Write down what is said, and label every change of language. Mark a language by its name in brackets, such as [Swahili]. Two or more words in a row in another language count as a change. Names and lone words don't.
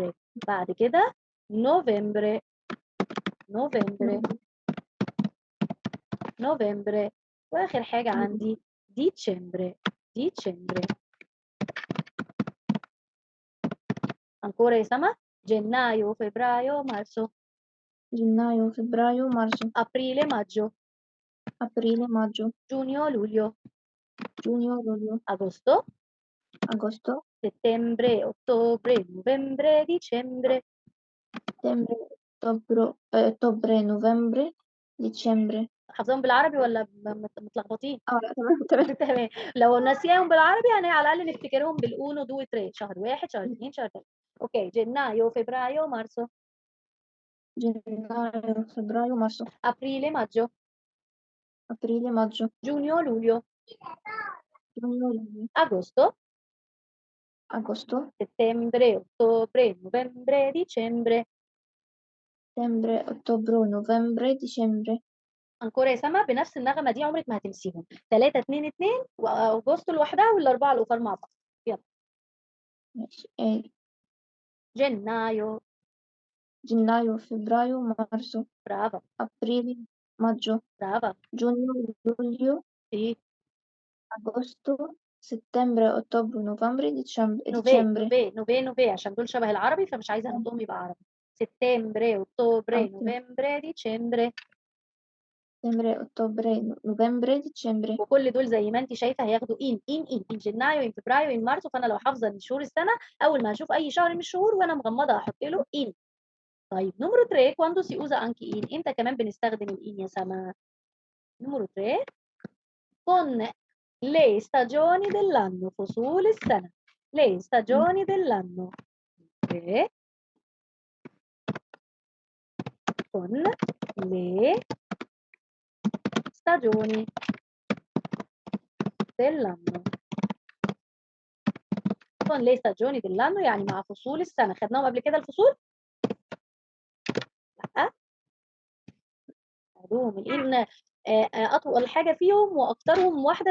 [Arabic] اكتوبر. بعد كده نوفمبر نوفمبر [Italian] novembre, [Arabic] نوفمبر. واخر حاجه عندي [Italian] dicembre dicembre. ancora [Arabic] يا سما [Italian] gennaio febbraio marzo gennaio, febbraio, marzo, aprile maggio aprile, maggio, giugno luglio giugno, luglio, agosto agosto, settembre ottobre novembre dicembre. settembre, ottobre, novembre, dicembre. [Arabic] حافظاهم بالعربي ولا متلخبطين؟ لا تمام تمام. تمام. لو ناسياهم بالعربي يعني على الاقل نفتكرهم [Italian] uno due tre. [Arabic] شهر واحد شهر اثنين شهر ثلاثه. اوكي [Italian] gennaio febbraio marzo [Arabic] gennaio, febbraio, marzo, [Italian] aprile maggio [Arabic] aprile, maggio, giugno luglio giugno, luglio, agosto agosto, settembre ottobre novembre dicembre. settembre, ottobre, novembre, dicembre. ancora يا سما بنفس النغمه دي عمرك ما هتنسيهم. 3 2 2 واغسطس لوحدها والاربعه الاخر مع بعض. يلا ماشي. [Italian] جنايو gennaio, febbraio, marzo, [Arabic] برافو [Italian] aprile, maggio, [Arabic] برافو. [Italian] giugno, luglio, [Arabic] ايه [Italian] agosto, settembre, ottobre, novembre, نوفي dicembre. novi novi novi [Arabic] عشان دول شبه العربي فمش عايزه انطقهم يبقى عربي. [Italian] settembre ottobre Ok. [Arabic] نوفمبر ديسمبر. [Italian] settembre, ottobre, novembre, dicembre. [Arabic] وكل دول زي ما انت شايفه هياخدوا [Italian] in gennaio in febbraio in marzo. [Arabic] فانا لو حافظه ان شهور السنه اول ما اشوف اي شهر من الشهور وانا مغمضه احط له ان. [Italian] طيب نمرو 3 quando si usa anche in. [Arabic] امتى كمان بنستخدم الان يا سما؟ [Italian] نمرو 3 con le stagioni dell'anno [Arabic] فصول السنه. [Italian] le stagioni dell'anno. 3 con le stagioni dell'anno. con le stagioni dell'anno [Arabic] يعني مع فصول السنه. خدناهم قبل كده الفصول؟ لا. خدوهم الان اطول حاجه فيهم واكترهم واحده